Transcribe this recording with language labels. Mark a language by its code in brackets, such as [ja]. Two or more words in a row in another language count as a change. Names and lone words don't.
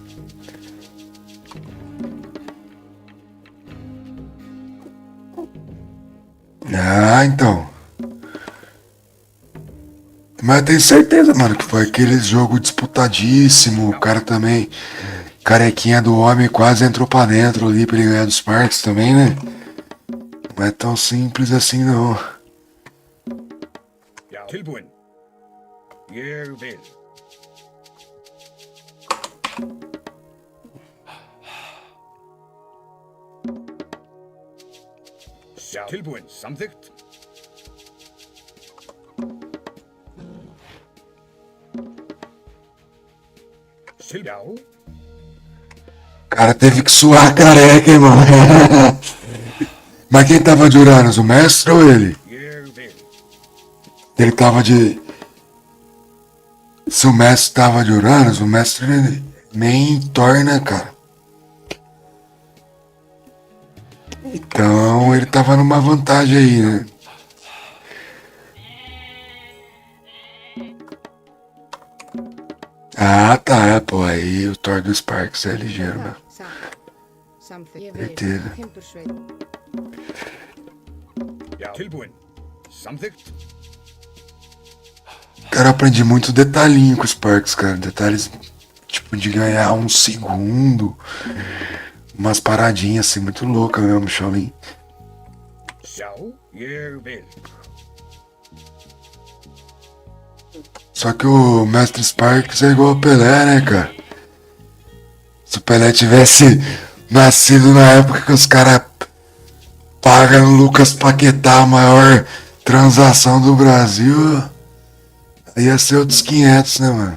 [pt] Ah, então. Mas eu tenho certeza, mano, que foi aquele jogo disputadíssimo. O cara também, carequinha do homem, quase entrou pra dentro ali pra ele ganhar dos Sparks também, né? Não é tão simples assim, não. [is] Já. Tilbúin. Ég vil. Já. Tilbúin, samþykkt. Já. [pt] O cara teve que suar a careca, hein, mano. Mas quem tava de Uranus, o mestre ou ele? [is] Ég vil. [pt] Ele tava de. Se o mestre tava de Uranus, o mestre ele nem torna, cara. Então ele tava numa vantagem aí, né? Ah, tá, é, pô. Aí o Thor do Sparks é ligeiro, né? [is] Sa. Samþykkt. Ég [pt] Certeza. [is] Timbursveit. Já. Tilbúin. Samþykkt. [pt] Cara, eu aprendi muito detalhinho com o Sparks, cara. Detalhes, tipo, de ganhar um segundo. Umas paradinhas assim, muito loucas mesmo, Shaolin. [is] Já. Ég vil. [pt] Só que o Mestre Sparks é igual ao Pelé, né, cara? Se o Pelé tivesse nascido na época que os caras pagam o Lucas Paquetá, a maior transação do Brasil, ia ser outros 500, né, mano?